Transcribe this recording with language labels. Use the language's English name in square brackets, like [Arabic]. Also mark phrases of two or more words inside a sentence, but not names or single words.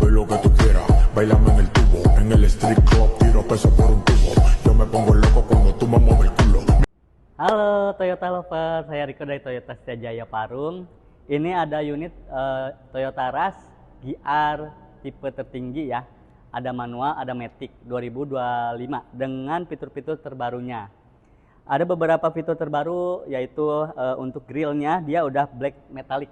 [Spanish] que tú quieras. Bailame en el tubo, en el [English] street club, [Spanish] tiro peso por un tubo. Yo me pongo loco cuando tú me mueves el culo. [Indonesian] Halo Toyota Lover, saya Riko dari Toyota Setia Jaya Parung. Ini ada unit Toyota Rush GR tipe tertinggi ya. Ada manual, ada matic 2025 dengan fitur-fitur terbarunya. Ada beberapa fitur terbaru yaitu untuk grillnya dia udah [English] black metallic.